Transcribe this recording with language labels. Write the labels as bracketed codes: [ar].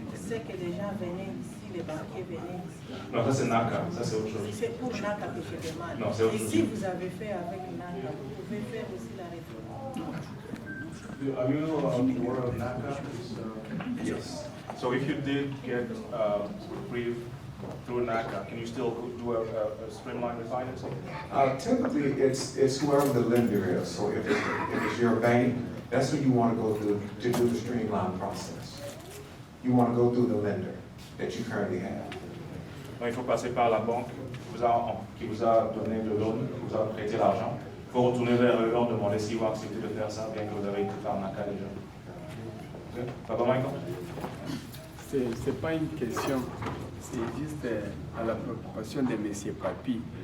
[fr] C'est que les gens venaient ici, les banquiers venaient ici. Non, ça c'est NACA, ça c'est autre chose. C'est pour NACA que je demande. Non, c'est autre chose. Et si vous avez fait avec NACA, vous pouvez faire aussi la réforme. [en] Are you aware of NACA? Yes. So if you did get brief through NACA, can you still do a streamline refinancing? Typically, it's whoever the lender is. So if it's your bank, that's who you want to go through to do the streamline process. You want to go through the lender that you currently have. [fr] Donc, il faut passer par la banque qui vous a donné le loan, qui vous a prêté l'argent. Il faut retourner vers eux, leur demander s'ils vont accepter de faire ça, bien que vous avez été par NACA déjà. [en] Okay. Papa Michael? [fr] C'est pas une question, c'est juste à la préoccupation de M. Papi.